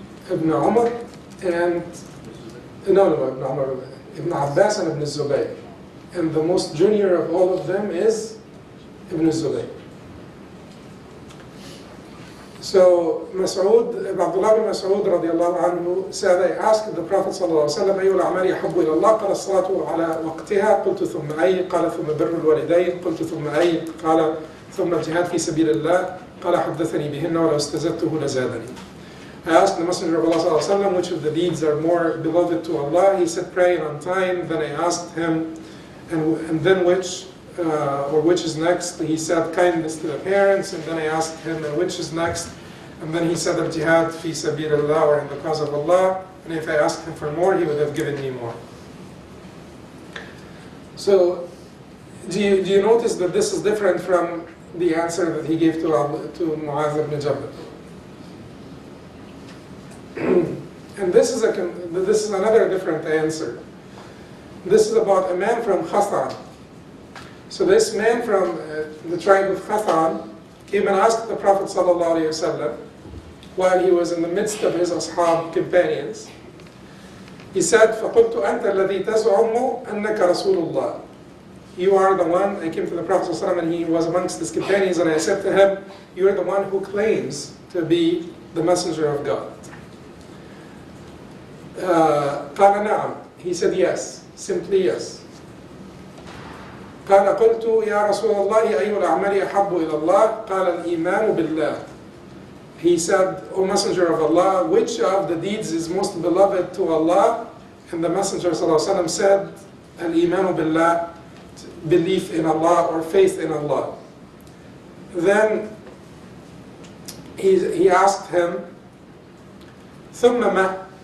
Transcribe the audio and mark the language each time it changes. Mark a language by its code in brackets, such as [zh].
[en] Ibn Umar and Ibn Umar, Ibn Abbas and Ibn Zubayr. And the most junior of all of them is Ibn Zubayr. So Abdullah ibn Mas'ud radiallahu anhu said, I asked the Prophet sallallahu alayhi wa sallam, [ar] أي الأعمال يحب إلى الله؟ قال الصلاة على وقتها. قلت ثم أي؟ قال ثم بر الوالدين. قلت ثم أي؟ قال ثم الجهاد في سبيل الله. قال حدثني بهن ولو استزدته لزادني. [en] I asked the Messenger of Allah sallallahu alayhi wa sallam, which of the deeds are more beloved to Allah? He said, praying on time. Then I asked him, and then which is next? He said, kindness to the parents. And then I asked him, and which is next? And then he said, al-jihad fi sabilillah, or in the cause of Allah. And if I asked him for more, he would have given me more. So, do you notice that this is different from the answer that he gave to Mu'adh ibn Jabal? And this is another different answer. This is about a man from Khathan. So this man from the tribe of Khathan came and asked the Prophet ﷺ while he was in the midst of his ashab companions. He said, [ar] فَقُلْتُ أَنْتَ الَّذِي تَزْعُمُ أَنَّكَ رَسُولُ اللَّهِ. [en] You are the one. I came to the Prophet ﷺ and he was amongst his companions, and I said to him, you are the one who claims to be the messenger of God. [ar] قال نعم. [en] He said yes, simply yes. [ar] قال قلت يا رسول الله أي الأعمال أحب إلى الله؟ قال الإيمان بالله. [en] He said, O Messenger of Allah, which of the deeds is most beloved to Allah? And the Messenger ﷺ said, Al-Imanu billah, belief in Allah or faith in Allah. Then he asked him, [ar] ثم ما?